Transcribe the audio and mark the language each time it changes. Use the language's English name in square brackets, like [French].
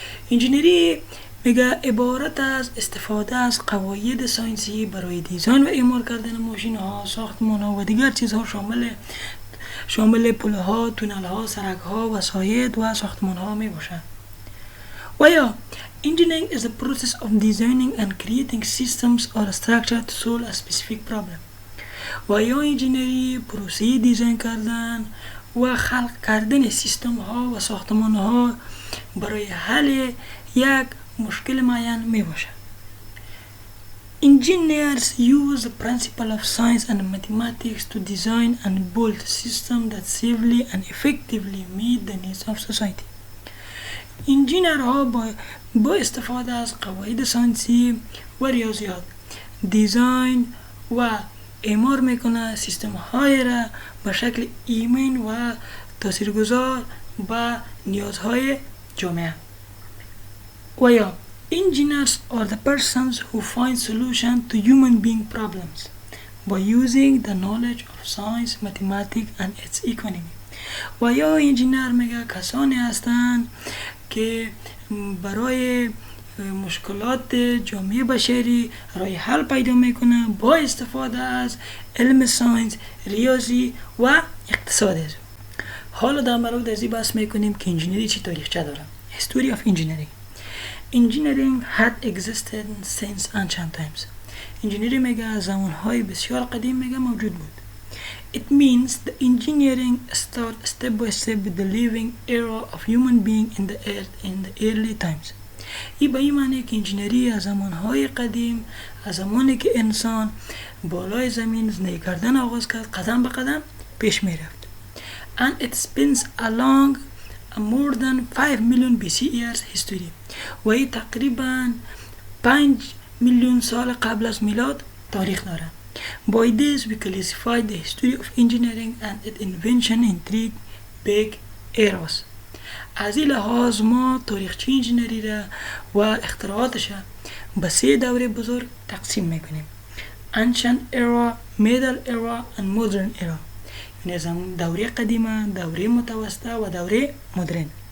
[Persian] انجینری میگه عبارت از استفاده از قواعد ساینسی برای دیزاین و اعمال کردن ماشین ها، ساختمان ها و دیگر چیزها شامل پله ها، تونل ها، سرک ها، وسایط و ساختمان ها می باشد. و یا [English] engineering is the process of designing and creating systems or structure to solve a specific problem. [Persian] و یا انجینری پروسه دیزاین کردن و خلق کردن سیستم ها و ساختمان ها برای حل یک مشکل معین می باشد. [English] Engineers use the principle of science and mathematics to design and build systems that safely and effectively meet the needs of society. [Persian] انجینرها با استفاده از قواعد ساینسی و ریاضیات دیزاین و اعمار میکنه سیستم های را به شکل ایمن و تاثیرگذار به نیازهای جامعه. و یا [English] engineers are the persons who find solutions to human being problems by using the knowledge of science, mathematics and its economy. [Persian] و یا انجینر میگه کسانی هستند که برای مشکلات جامعه بشری راه حل پیدا میکنه با استفاده از علم ساینس، ریاضی و اقتصاد. حالا در مورد از این بحث میکنیم که انجینری چی تاریخچه داره. [English] History of engineering. Engineering had existed since ancient times. [Persian] انجینری میگه از زمانهای بسیار قدیم میگه موجود بود. [English] It means the engineering start step by step with the living era of human being in the earth in the early times. [Persian] این به این معنی که انجینری از زمانهای قدیم، از زمانی که انسان بالای زمین زندگی کردن آغاز کرد، قدم به قدم پیش میرفت. [English] And it spins along a more than 5 million BC years history. [Persian] و این تقریبا 5 میلیون سال قبل از میلاد تاریخ داره. [English] By this we classify the history of engineering and its invention in 3 big eras. [Persian] از این لحاظ ما تاریخچه انجینری را و اختراعاتش به 3 دوره بزرگ تقسیم میکنیم. [English] Ancient era, Middle era and Modern era. [Persian] یعنی دوره قدیمه، دوره متوسطه و دوره مدرن.